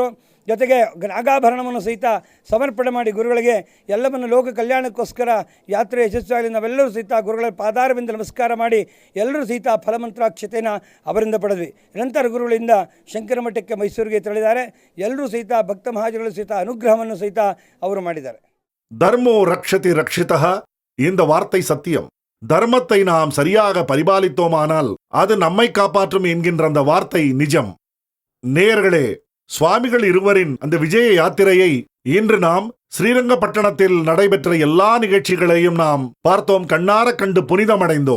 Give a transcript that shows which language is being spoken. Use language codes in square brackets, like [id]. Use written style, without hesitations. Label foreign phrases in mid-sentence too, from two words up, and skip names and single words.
[kn] ಜೊತೆಗೆ ನಾಗಾಭರಣವನ್ನು ಸಹಿತ ಸಮರ್ಪಣೆ ಮಾಡಿ ಗುರುಗಳಿಗೆ ಎಲ್ಲವನ್ನು ಲೋಕ ಕಲ್ಯಾಣಕ್ಕೋಸ್ಕರ ಯಾತ್ರೆ ಯಶಸ್ವಿಯಾಗಲಿ ನಾವೆಲ್ಲರೂ ಸಹಿತ ಗುರುಗಳ ಪಾದಾರವಿಂದ ನಮಸ್ಕಾರ ಮಾಡಿ ಎಲ್ಲರೂ ಸಹಿತ ಫಲಮಂತ್ರಾಕ್ಷತೆಯನ್ನು ಅವರಿಂದ ಪಡೆದ್ವಿ. ನಂತರ ಗುರುಗಳಿಂದ ಶಂಕರ ಮಠಕ್ಕೆ ಮೈಸೂರಿಗೆ ತೆರಳಿದ್ದಾರೆ. ಎಲ್ಲರೂ ಸಹಿತ ಭಕ್ತ ಮಹಾಜನಗಳು ಸಹಿತ ಅನುಗ್ರಹವನ್ನು ಸಹಿತ ಅವರು ಮಾಡಿದ್ದಾರೆ. [sa] धर्मो रक्षति रक्षितः [ta] இந்த வார்த்தை சத்தியம். தர்மத்தை நாம் சரியாக பரிபாலித்தோமானால் அது நம்மை காப்பாற்றும் என்கின்ற அந்த வார்த்தை நிஜம். நேயர்களே, சுவாமிகள் இருவரின் அந்த விஜய யாத்திரையை இன்று நாம் ஸ்ரீரங்கப்பட்டணத்தில் நடைபெற்ற எல்லா நிகழ்ச்சிகளையும் நாம் பார்த்தோம், கண்ணார கண்டு புனிதமடைந்தோம்.